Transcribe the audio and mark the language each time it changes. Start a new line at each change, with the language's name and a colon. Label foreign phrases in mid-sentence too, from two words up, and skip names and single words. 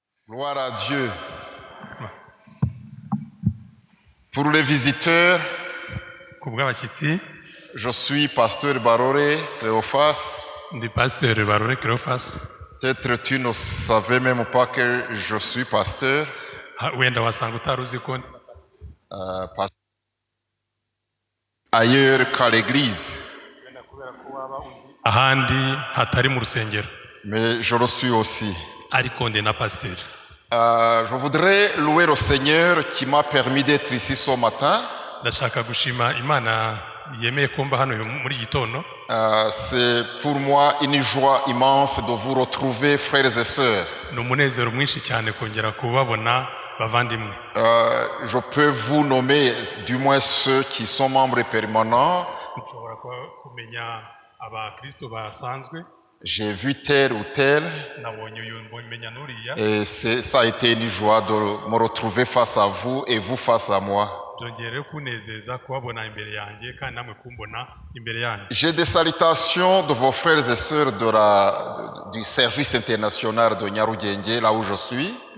French: Gloire à Dieu. Pour les visiteurs, je suis pasteur Barore Cléophas.
Kinyarwanda: Ndi pasteur Barore Cléophas.
French: Peut-être tu ne savais même pas que je suis pasteur.
Kinyarwanda: Wenda wasanga utaruzi ko
French: Ailleurs qu'à l'église.
Kinyarwanda: ahandi hatari mu rusengero.
French: Mais je le suis aussi.
Kinyarwanda: Ariko ndi na pasteur.
French: Je voudrais louer le Seigneur qui m'a permis d'être ici ce matin.
Kinyarwanda: Ndashaka gushima Imana yemeye kumba hano muri gitondo.
French: C'est pour moi une joie immense de vous retrouver, frères et sœurs.
Kinyarwanda: N'umunezero mwinshi cyane kongera kubabona bavandimwe.
French: Je peux vous nommer du moins ceux qui sont membres permanents.
Kinyarwanda: Nshobora kumenya abakristo basanzwe.
French: J'ai vu tel ou tel. Et ça a été une joie de me retrouver face à vous et vous face à moi. J'ai des salutations de vos frères et sœurs du service international de Nyarugenge, là où je suis.